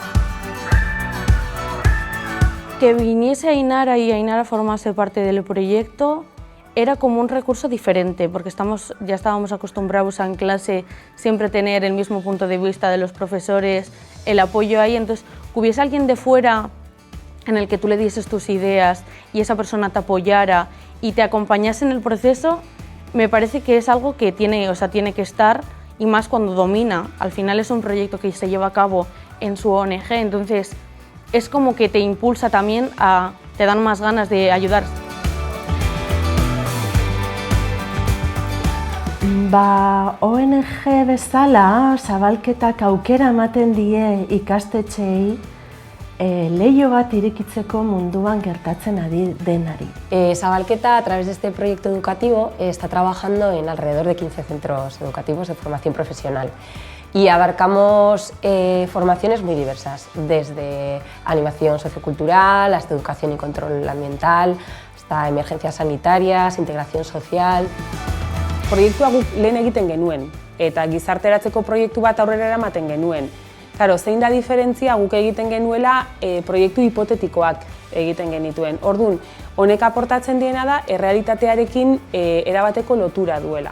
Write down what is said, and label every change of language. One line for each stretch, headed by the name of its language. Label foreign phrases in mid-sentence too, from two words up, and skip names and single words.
Spanish: Que viniese Ainara y Ainara formase parte del proyecto era como un recurso diferente, porque ya estábamos acostumbrados en clase siempre tener el mismo punto de vista de los profesores, el apoyo ahí, entonces que hubiese alguien de fuera en el que tú le dieses tus ideas y esa persona te apoyara y te acompañase en el proceso, me parece que es algo que tiene que estar, y más cuando domina. Al final es un proyecto que se lleva a cabo en su ONG, entonces es como que te impulsa también te dan más ganas de ayudar.
Basque: ONG bezala, zabalketak aukera ematen die ikastetxeei leiho bat irekitzeko munduan gertatzen ari denari.
Spanish: Zabalketa, a través de este proyecto educativo, está trabajando en alrededor de 15 centros educativos de formación profesional. Y abarcamos formaciones muy diversas, desde animación sociocultural, hasta educación y control ambiental, hasta emergencias sanitarias, integración social.
Basque: Proiektua guk lehen egiten genuen, eta gizarteratzeko proiektu bat aurrera eramaten genuen. Claro, zein da diferentzia guk egiten genuela proiektu hipotetikoak egiten genituen. Orduan, honek aportatzen diena da errealitatearekin erabateko lotura duela.